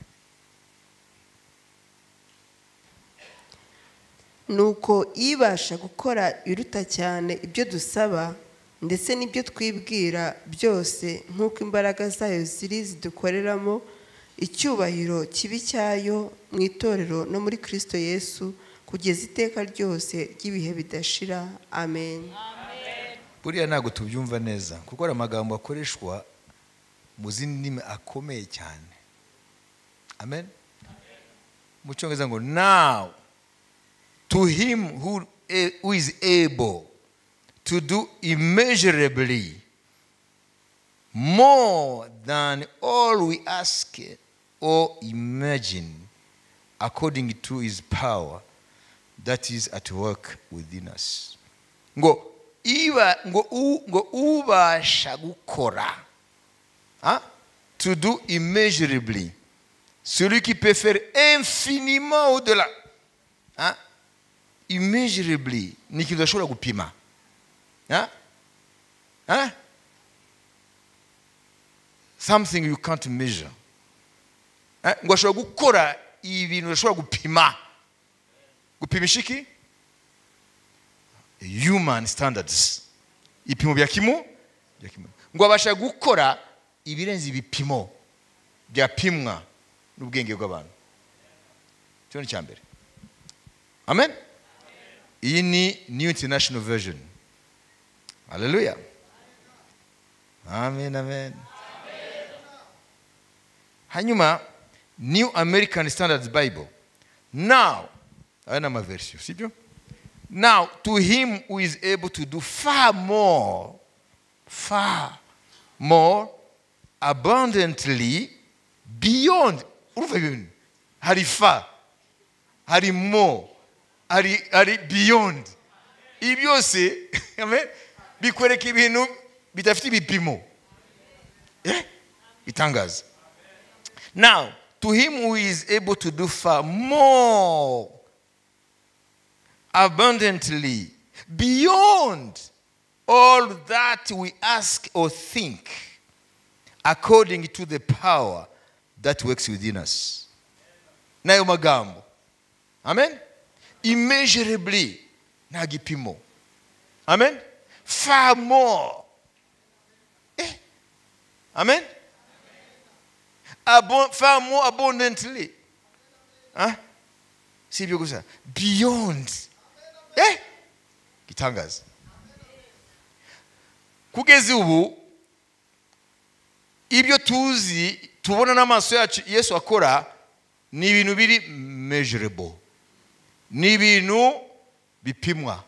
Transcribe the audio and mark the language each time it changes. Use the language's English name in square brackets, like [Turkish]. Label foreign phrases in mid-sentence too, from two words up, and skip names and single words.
[Kinyarwanda] Nuko ibasha gukora iruta cyane ibyo dusaba ndetse n'ibyo twibwira byose, nk'uko imbaraga zayo ziri zidukoreramo, icyubahiro kibi cyayo mu itorero no muri Kristo Yesu kugeza iteka ryose ry'ibihe bidashira. Amen. Buriya ntago tubyumva neza kuko ari amagambo akoreshwa mu zindi ndimi akomeye cyane. Amen. Mu cyongereza ngo [English] now to him who is able to do immeasurably more than all we ask or imagine, according to his power that is at work within us. [Kinyarwanda] Ngo ubasha gukora, [English] to do immeasurably, [French] celui qui peut faire infiniment au-delà. [Kinyarwanda] Immeasurably ni kitu udashobora gupima. [English] Something you can't measure. [Kinyarwanda] Ngo ashobora gukora ibintu udashobora gupima. Gupimisha iki? [English] Human standards. [Kinyarwanda] Ipimo bya kimu? Ngo abasha gukora ibirenze ibipimo byapimwa n'ubwenge bw'abantu. Cyo ni cyambere. Amen. Iyi ni New International Version. Hallelujah. Amen, amen. Hanyuma New American Standard Bible. [English] Now, [Kinyarwanda] ana ma version, sibyo? [English] Now to him who is able to do far more abundantly beyond. [Kinyarwanda] Hari far, hari more, hari beyond. Ibyose, amen, bikwereka ibintu bidafite ibipimo. Bitangaza. [English] Now, to him who is able to do far more abundantly beyond all that we ask or think, according to the power that works within us. [Kinyarwanda] Nayo magambo. Amen. Immeasurably na gipimo. [English] Amen. Far more. Amen. Far more abundantly. [Kinyarwanda] Sibyo gusa. Beyond. Gitangaza. kugeza ubu ibyo tuzi tubona n'amaso yacu Yesu akora ni ibintu biri measurable, ni ibintu bipimwa.